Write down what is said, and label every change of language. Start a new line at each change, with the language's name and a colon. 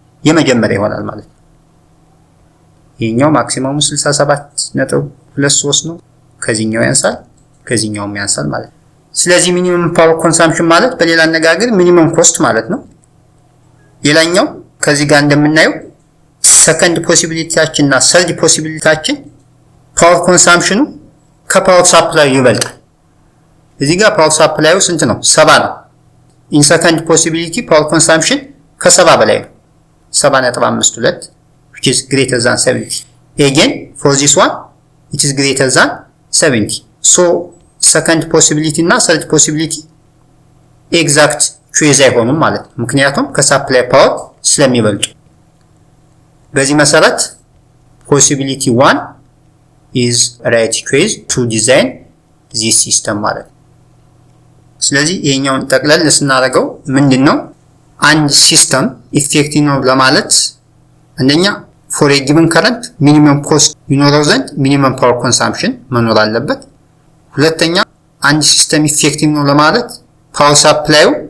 Amharic: የመጀመሪያ ይሆናል ማለት ነው። ይሄኛው ማክሲመሙ 67.23 ነው። ከዚህኛው ያንሳል፣ ከዚህኛውም ያንሳል ማለት ነው። ስለዚህ ሚኒመም ፓወር ኮንሳምፕሽን ማለት በሌላ አነጋገር ሚኒመም ኮስት ማለት ነው። ሌላኛው ከዚህ ጋር እንደምናየው ሰከንድ ፖሲቢሊቲያችን እና ሰርድ ፖሲቢሊቲያችን ፓወር ኮንሳምፕሽኑ ከፓወር ሳፕላዩ ይበልጣል። እዚህ ጋር ፓወር ሳፕላዩ ስንት ነው? 70 ነው። ኢን ሰከንድ ፖሲቢሊቲ ፓወር ኮንሳምፕሽን ከ70 በላይ ነው። 70.52
English: which is greater than 70. Again for this one it is greater than 70. So second possibility
Amharic: እና
English: third possibility exact choice
Amharic: አይሆኑም ማለት ነው። ምክንያቱም ከሳፕላይ ፓወር ስለሚበልጡ። በዚህ መሰረት
English: possibility 1 is right choice to design this system
Amharic: ማለት ነው። ስለዚህ ይሄኛውን ጠቅለል ስናደርገው ምንድነው አንድ ሲስተም ኢፌክቲቭ ነው ለማለት አንደኛ
English: for a given current minimum cost
Amharic: ይኖረው ዘንድ
English: minimum power consumption
Amharic: መኖር አለበት። ሁለተኛ አንድ ሲስተም ኢፌክቲቭ ነው ለማለት ፓወር ሳፕላዩ